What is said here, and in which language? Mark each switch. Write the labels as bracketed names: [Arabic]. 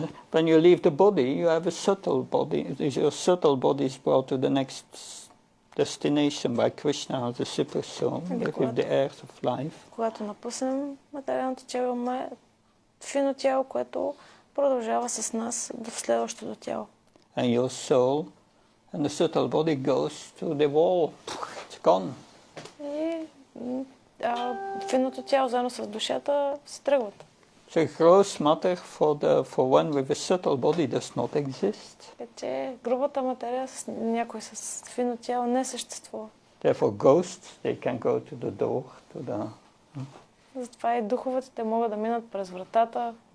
[English] When you leave the body, you have a subtle body. Your subtle body is brought to the next destination by Krishna as a super soul with the airs of life. [Bulgarian] Когато напуснем материалното тяло, имаме фино тяло, което продължава с нас до следващото тяло. [English] And your soul and the subtle body goes to the wall. It's gone. [Bulgarian] И финото тяло заедно с душата се тръгват. [English] So gross matter for one with a subtle body does not exist. [Bulgarian] Така че грубата материя с някой с фино тяло не съществува. [English] Therefore ghosts, they can go to the door, to the... [Bulgarian] Затова и духовете те могат да минат през вратата.